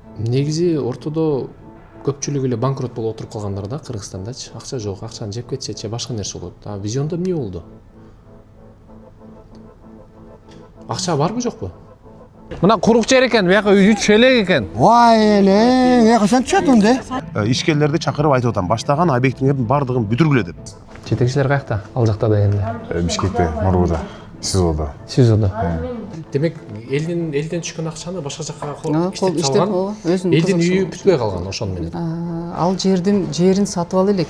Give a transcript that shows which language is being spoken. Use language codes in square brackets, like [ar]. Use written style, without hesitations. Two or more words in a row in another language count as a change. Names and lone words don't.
[ky] Негизи ортодо көпчүлүгү эле банкрот болуп отуруп калгандар да Кыргызстандачы. Акча жок, акчаны жеп кетсе же башка нерсе болот. А визиондо эмне болду? Акча барбы жокпу? Мына курук жер экен, бияка үй элек экен. Вай эле, я качан чыгардың де? Ишкерлерди чакырып айтып атам, баштаган объектиңердин баардыгын бүтүргүлө деп. Жетекчилер каякта? Ал жакта да энди. Бишкекте, Мурбуда, СИЗОдо. СИЗОдо. Демек, элден түшкөн акчаны башка жакка иштеп салган. Элдин үйү бүтпөй калган ошону менен. Ал жерин сатып ал элек.